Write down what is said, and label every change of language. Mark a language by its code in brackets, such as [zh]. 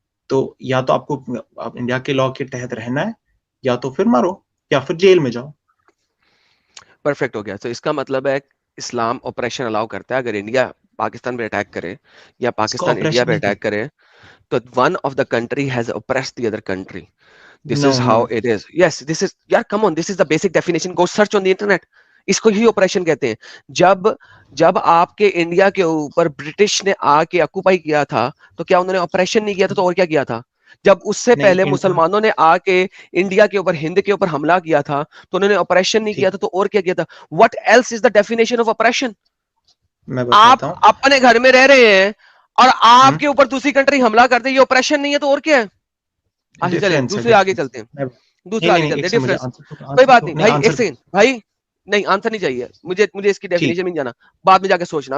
[hi] तो या तो आपको आप इंडिया के लॉ के तहत रहना है, या तो फिर मारो, या फिर जेल में जाओ. परफेक्ट हो गया. तो इसका मतलब है इस्लाम ऑपरेशन अलाउ करता है. अगर इंडिया पाकिस्तान पे अटैक करे या पाकिस्तान इंडिया पे अटैक करे, तो [en] One of the country has oppressed the other country. This is how it is. Yes, this is, यार come on, this is the basic definition. Go search on the internet. [hi] इसको ही operation कहते हैं. जब आपके India के ऊपर British ने आके ऑक्युपाई किया था, तो क्या उन्होंने ऑपरेशन नहीं किया था? तो और क्या किया था? जब उससे पहले मुसलमानों ने आके इंडिया के ऊपर, हिंद के ऊपर हमला किया था, तो उन्होंने ऑपरेशन नहीं किया था? तो और क्या किया था? [en] What else is the definition of oppression? [hi] आप अपने घर में रह रहे हैं और आपके ऊपर दूसरी कंट्री हमला करते हैं, ये ऑपरेशन नहीं है तो और क्या है? चलिए दूसरे आगे चलते हैं. दूसरा आगे चलते हैं. डिफरेंस कोई बात नहीं भाई, एक सेकंड भाई, नहीं आंसर नहीं चाहिए मुझे इसकी डेफिनेशन में जाना, बाद में जाके सोचना.